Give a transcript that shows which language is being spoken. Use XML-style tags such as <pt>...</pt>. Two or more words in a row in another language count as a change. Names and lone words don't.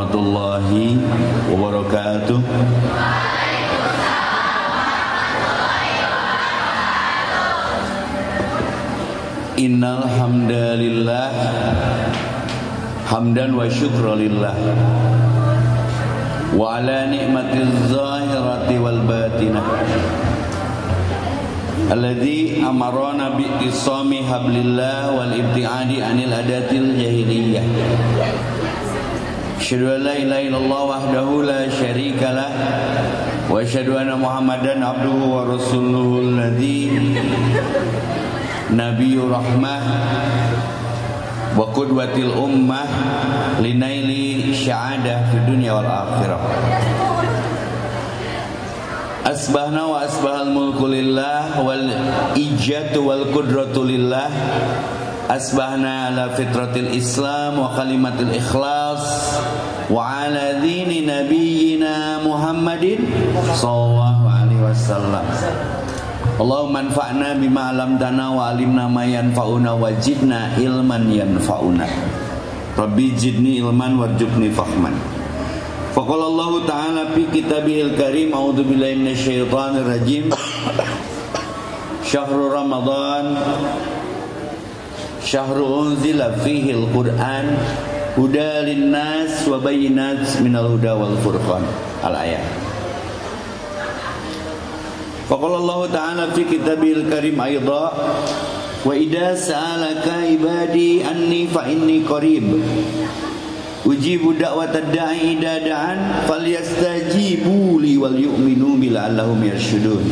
<ar>ورحمة الله وبركاته. إن الحمد لله حمدا وشكرا لله وعلى نعمة الظاهرة والباطنة الذي أمرنا باعتصام حبل الله والابتعاد عن العادات الجاهلية. أشهد أن لا إله إلا الله وحده لا شريك له وأشهد أن محمدا عبده ورسوله الذي نبي الرحمة وقدوة الأمة لنيل السعادة في الدنيا والآخرة. أصبحنا وأصبح الملك لله والعزة والقدرة لله. أصبحنا على فطرة الإسلام وكلمة الإخلاص وعلى دين نبينا محمد صلى الله عليه وسلم. اللهم انفعنا بما علمتنا وعلمنا ما ينفعنا وزدنا علما ينفعنا. رب زدني علما وارزقني فهما. فقال الله تعالى في كتابه الكريم أعوذ بالله من الشيطان الرجيم. شهر رمضان شهر أنزل فيه القرآن هدى للناس وبينات من الهدى والفرقان. الآية. فقال الله تعالى في كتابه الكريم أيضا وإذا سألك عبادي عني فإني قريب أجيب دعوة الداع إذا دعان فليستجيبوا لي وليؤمنوا بي لعلهم يرشدون.</ar>